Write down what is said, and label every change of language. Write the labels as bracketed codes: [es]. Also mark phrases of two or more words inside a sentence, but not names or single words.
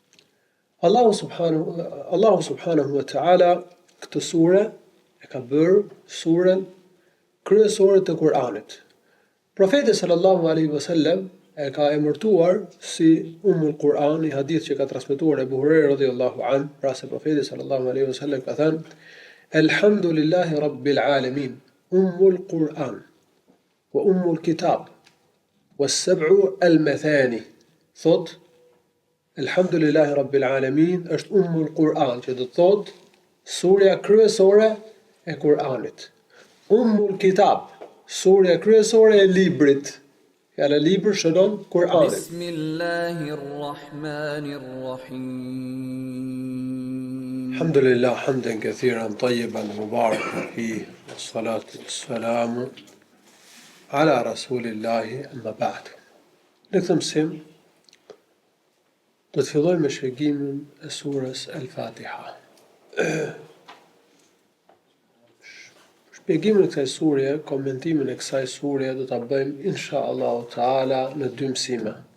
[sq] Allahu [ar] سبحانه وتعالى [sq] këtë sure e ka bërë surën kryesore të Kur'anit. Profeti [ar] صلى الله عليه وسلم [sq] e ka emërtuar si Ummul Kur'an, i hadith që ka transmetuar Abu Huraira [ar] رضي الله عن, [sq] pra se profeti [ar] صلى الله عليه وسلم [sq] ka thënë: [ar] الحمد لله رب العالمين أم القرآن وأم الكتاب والسبع المثاني. [sq] Thot, [ar] الحمد لله رب العالمين [sq] është Ummul Kur'an, që do të thot surja kryesore e Kur'anit. Ummul Kitab, surja kryesore e librit. Fjala libër shënon Kur'anin. [ar] Bismillahirrahmanirrahim. الحمد لله حمدا كثيرا طيبا مباركا فيه والصلاة والسلام على رسول الله أما بعد. [sq] Në këtë mësim do të fillojmë me shpjegimin e surës Al-Fatiha. Shpjegimin e kësaj sure, komentimin e kësaj sure do ta bëjmë [ar] إن شاء الله تعالى [sq] në dy mësime.